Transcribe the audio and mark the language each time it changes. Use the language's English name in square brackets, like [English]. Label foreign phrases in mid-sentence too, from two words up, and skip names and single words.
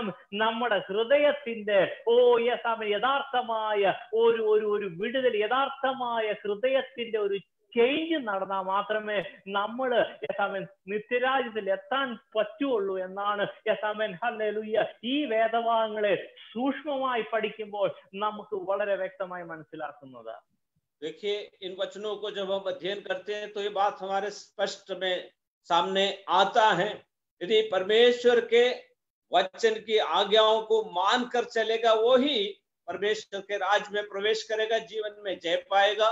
[Malayalam] നമ്മുടെ ഹൃദയത്തിന്റെ യെസ് ആമേൻ യഥാർത്ഥമായ ഒരു വിടുതൽ, യഥാർത്ഥമായ ഹൃദയത്തിന്റെ ഒരു ചേഞ്ച് നടന്നാൽ മാത്രമേ നമ്മൾ യെസാമേൻ നിത്യരാജ്യത്തിൽ എത്താൻ പറ്റുള്ളൂ എന്നാണ് യെസാമേൻ ഹല്ലേലൂയ ഈ വേദഭാഗങ്ങളെ സൂക്ഷ്മമായി പഠിക്കുമ്പോൾ നമുക്ക് വളരെ വ്യക്തമായി മനസ്സിലാക്കുന്നത്. [Hindi] देखिए इन वचनों को जब हम अध्ययन करते हैं तो ये बात हमारे स्पष्ट में सामने आता है। यदि परमेश्वर के वचन की आज्ञाओं को मानकर चलेगा वो ही परमेश्वर के राज में प्रवेश करेगा, जीवन में जय पाएगा।